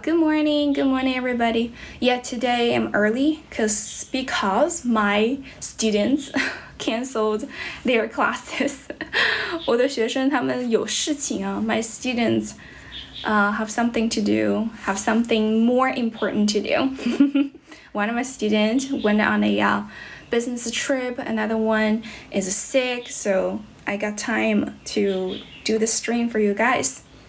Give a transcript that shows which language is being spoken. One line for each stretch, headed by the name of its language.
English: Good morning, everybody. Yeah, today I'm early because my students canceled their classes.
Chinese: 我的学生他们有事情啊。
English: My students have something to do, have something more important to do. One of my students went on a business trip, another one is sick, so I got time to do the stream for you guys.